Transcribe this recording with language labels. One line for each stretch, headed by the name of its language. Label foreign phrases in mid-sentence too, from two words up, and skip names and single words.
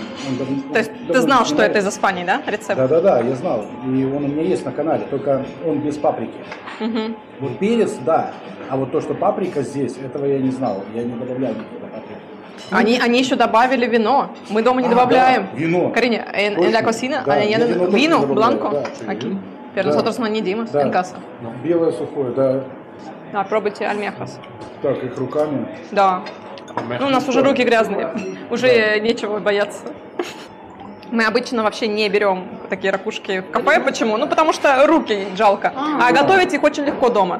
Russian: То есть ты знал, что это из Испании, да, рецепт? Да, я знал. И он у меня есть на канале, только он без паприки. Угу. Вот перец, да. А вот то, что паприка здесь, этого я не знал. Я не добавляю никакой паприки. Они еще добавили вино. Мы дома не добавляем. Да, вино.
Spanish: Cariño, en la cocina, vino blanco. Aquí. Pero nosotros no añadimos en casa.
Russian: Белое сухое, да. Да, пробуйте альмехас. Так, их руками. Да. Ну, у нас уже руки грязные. Уже нечего бояться. Мы обычно вообще не берем такие ракушки в кафе. Почему? Ну, потому что руки жалко. А готовить их очень легко дома.